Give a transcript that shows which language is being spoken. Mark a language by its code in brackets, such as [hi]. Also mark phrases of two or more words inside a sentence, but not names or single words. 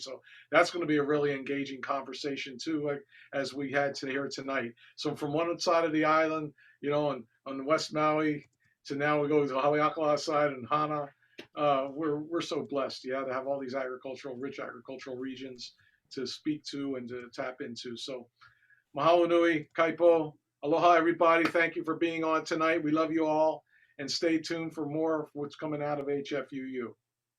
[en] So that's going to be a really engaging conversation too, like, as we had here tonight. So from one side of the island, you know, on West Maui, to now we go to the Haleakala side and Hana. We're so blessed, yeah, to have all these rich agricultural regions to speak to and to tap into. So [haw] mahalo nui, [en] Kaipo, aloha everybody. Thank you for being on tonight. We love you all, and stay tuned for more of what's coming out of HFUU.